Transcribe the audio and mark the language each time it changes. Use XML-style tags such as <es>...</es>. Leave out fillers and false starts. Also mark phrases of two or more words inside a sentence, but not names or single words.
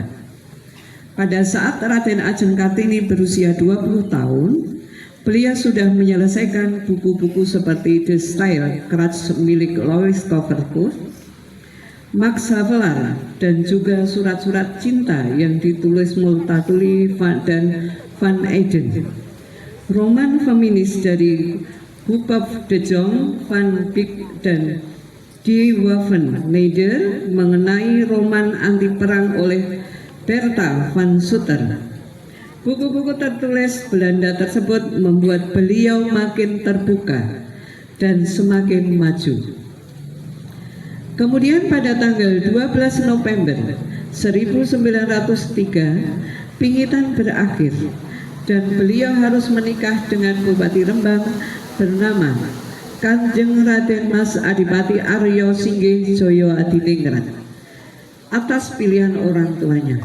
<id>Pada saat Raden Ajeng Kartini berusia 20 tahun, beliau sudah menyelesaikan buku-buku seperti The Style Crutch milik Louis Covercourt, Max Havelaar, dan juga surat-surat cinta yang ditulis Multatuli dan Van Eyden. Roman feminis dari Huub de Jong, Van Beek, dan De Waffen-Neider mengenai roman anti perang oleh Bertha van Sutter. Buku-buku tertulis Belanda tersebut membuat beliau makin terbuka dan semakin maju. Kemudian pada tanggal 12 November 1903, pingitan berakhir dan beliau harus menikah dengan Bupati Rembang bernama Kanjeng Raden Mas Adipati Aryo Singgih Joyo Adiningrat atas pilihan orang tuanya.</id>